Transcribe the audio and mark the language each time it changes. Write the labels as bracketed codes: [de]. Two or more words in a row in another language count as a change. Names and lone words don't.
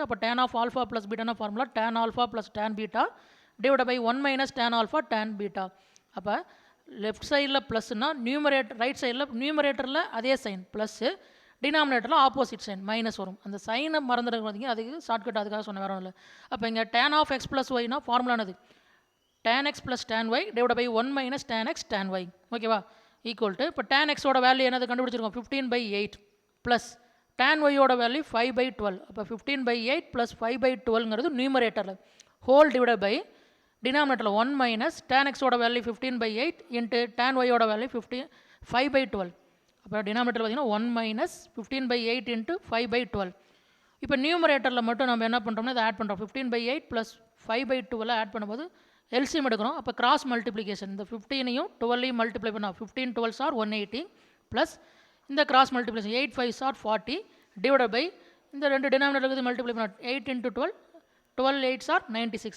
[en] அப்போ tan of alpha plus beta formula tan alpha plus tan beta divide by 1 minus tan alpha tan beta. [ta] அப்போ [en] left side [ta] ப்ளஸ்னா நியூமரேட்டர், [en] right side numerator [ta] அதே சைன் ப்ளஸ்ஸு, [en] denominator opposite sign minus [ta] வரும். அந்த சைனை மறந்துடுங்க, அதுக்கு ஷார்ட்கட் அதுக்காக சொன்ன வேறு இல்லை. [en] அப்போ இங்கே tan of x plus y formula tan x plus tan y divided by 1 minus tan x tan y. [ta] ஓகேவா. [en] equal to [ta] இப்போ tan x ஓட வேல்யூ என்னது கண்டுபிடிச்சிருக்கோம் 15/8 ப்ளஸ் tan y ஓட வேல்யூ 5/12. அப்போ 15/8 ப்ளஸ் 5/12ங்கிறது நியூமரேட்டரில் [en] whole divide by denominator [ta] 1 மைனஸ் tan x ஓட வேல்யூ 15/8 இன்ட்டு tan y ஓட வேல்யூ 5/12. அப்போ டினாமினேட்டர் பார்த்தீங்கன்னா 1 மைனஸ் 15/8 இன்ட்டு 5/12. இப்போ நியூமரேட்டரில் மட்டும் நம்ம என்ன பண்ணுறோம்னா இதை ஆட் பண்ணுறோம். 15/8 ப்ளஸ் 5/12 ஆட் பண்ணும்போது எல்சிஎம் எடுக்கிறோம். அப்போ [en] cross multiplication [ta] இந்த 15ஐயும் 12ஐயும் மல்டிப்ளை பண்ணால் 15 [en] 12s are [ta] 180 ப்ளஸ் இந்த [en] cross multiplication [ta] 8 [en] 5s are [ta] 40 [en] divide by [ta] இந்த ரெண்டு டினாமினேட்டருக்கு மல்டிப்ளை பண்ணால் 8 இன்ட்டு 12 12 [en] 8s are [ta] 96.